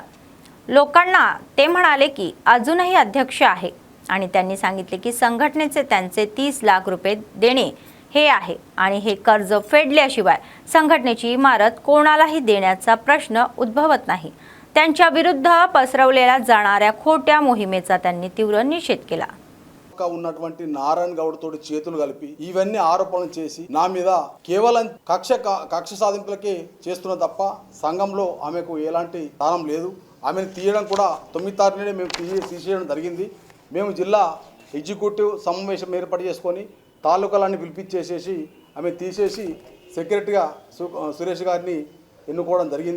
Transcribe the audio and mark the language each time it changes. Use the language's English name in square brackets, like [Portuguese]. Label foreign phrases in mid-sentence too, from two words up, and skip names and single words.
[Marathi] लोकांना ते म्हणाले की अजूनही अध्यक्ष आहे आणि त्यांनी सांगितले की संघटनेचे त्यांचे 30 लाख रुपये देणे हे आहे आणि हे कर्ज फेडल्याशिवाय संघटनेची इमारत कोणालाही देण्याचा प्रश्न उद्भवत नाही। त्यांच्या विरुद्ध पसरवलेल्या जाणाऱ्या खोट्या मोहिमेचा त्यांनी तीव्र निषेध केला। [Telugu] ఉన్నటువంటి నారాయణ గౌడ్ తోటి చేతులు కలిపి ఇవన్నీ ఆరోపణలు చేసి నా మీద కేవలం కక్ష సాధింపులకే చేస్తున్న తప్ప సంఘంలో ఆమెకు ఎలాంటి స్థానం లేదు। ఆమెను తీయడం కూడా 9 తారీఖునే మేము తీసేయడం జరిగింది। మేము జిల్లా ఎగ్జిక్యూటివ్ సమావేశం ఏర్పాటు చేసుకొని తాలూకాలన్నీ పిలిపించేసేసి ఆమె తీసేసి సెక్రటరీగా సురేష్ గారిని ఎన్నుకోవడం జరిగింది।